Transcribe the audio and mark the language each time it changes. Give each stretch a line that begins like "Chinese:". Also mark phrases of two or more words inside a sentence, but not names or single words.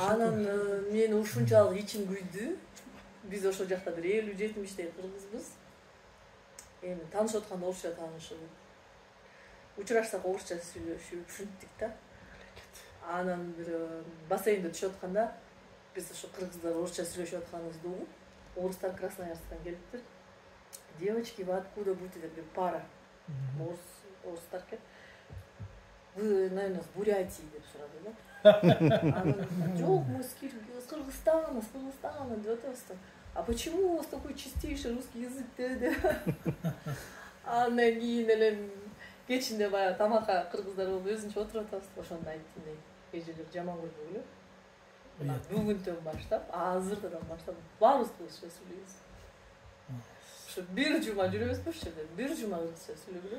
Kyrgyz: Анан мен ушунчалык ичим күйдү. Биз ошол жакта бир 50-70-тей кыргызбыз. Эми таанышып атканда орусча таанышып, учурашсак орусча сүйлөшүп, ушинттик да. Анан бир бассейнде түшүп атканда биз ошо кыргыздар орусча сүйлөшүп атканыбызды угуп, орустар Красноярсктан келиптир.
Russian: Девочки, вы откуда будете?
Kyrgyz: Деп пара. Орустар келип,
Russian: вы, наверное, с Бурятии
Kyrgyz: деп сурады да. Анан жок,
Russian: мы с Кыргызстана,
Kyrgyz: деп атабыз.
Russian: А почему у вас такой чистейший русский язык dedi?
Kyrgyz: Андан кийин эле кечинде баягы тамакка кыргыздар болуп өзүнчө отуруп атабыз. Ошондо айттым мен, эжелер жаман көрбөгүлө. Бүгүндөн баштап, азырдан баштап баарыбыз кыргызча сүйлөйбүз. Ошо бир жума жүрөбүзбү ошол жерде, бир жума кыргызча сүйлөгүлө.